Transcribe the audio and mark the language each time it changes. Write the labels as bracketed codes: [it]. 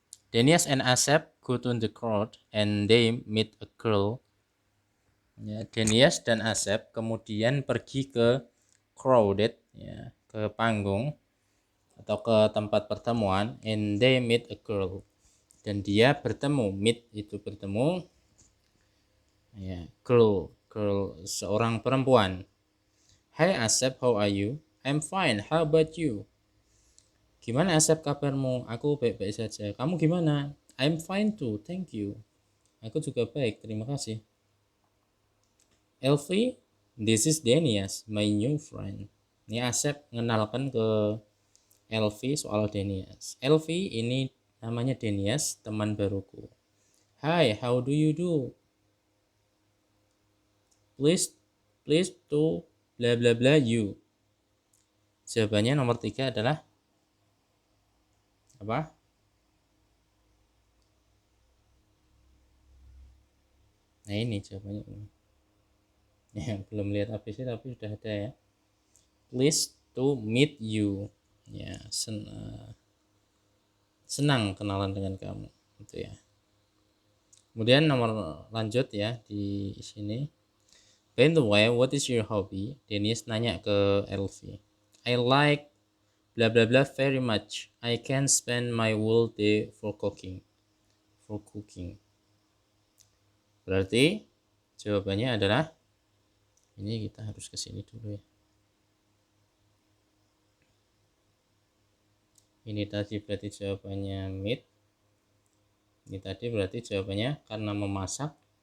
[en] Denias and Asep go to the crowd and they meet a girl. [id] Ya, Denias dan Asep kemudian pergi ke crowded, ya, ke panggung atau ke tempat pertemuan, [en] and they meet a girl, [id] dan dia bertemu, meet itu bertemu, ya, girl seorang perempuan. [en] Hi Asep, how are you? I'm fine, how about you? [id] Gimana Asep kabarmu? Aku baik-baik saja. Kamu gimana? [en] I'm fine too, thank you. [id] Aku juga baik, terima kasih. [en] Elvi, this is Denias, my new friend. [id] Ini Asep mengenalkan ke Elvi soal Denias. Elvi, ini namanya Denias, teman baruku. [en] Hi, how do you do? Please to bla bla bla you. [id] Jawabannya nomor 3 adalah apa? Nah, ini jawabannya. Ya, belum lihat ABC tapi sudah ada ya. [en] Please to meet you. [id] Ya, senang kenalan dengan kamu, gitu ya. Kemudian nomor lanjut ya di sini. [en] By the way, what is your hobby? [id] Dennis nanya ke Elvi. [en] I like blah blah blah very much. I can spend my whole day for cooking. For cooking. [id] Berarti jawabannya adalah ini, kita harus ke sini dulu ya. Ini tadi berarti jawabannya meat. Ini tadi berarti jawabannya karena memasak.